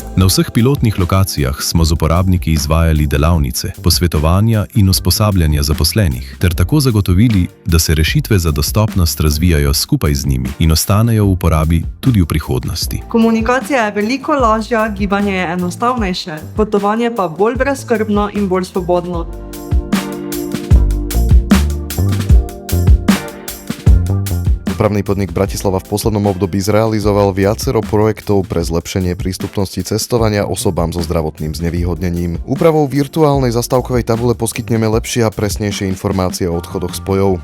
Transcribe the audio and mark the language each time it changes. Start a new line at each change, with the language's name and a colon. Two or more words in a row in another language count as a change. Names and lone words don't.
Slovenian: Na vseh pilotnih lokacijah smo z uporabniki izvajali delavnice, posvetovanja in usposabljanja zaposlenih, ter tako zagotovili, da se rešitve za dostopnost razvijajo skupaj z njimi in ostanejo v uporabi tudi v prihodnosti. Komunikacija je veliko lažja, gibanje je enostavnejše, potovanje pa bolj brezskrbno in bolj svobodno.
Slovak: Dopravný podnik Bratislava v poslednom období zrealizoval viacero projektov pre zlepšenie prístupnosti cestovania osobám so zdravotným znevýhodnením. Úpravou virtuálnej zastávkovej tabule poskytneme lepšie a presnejšie informácie o odchodoch spojov.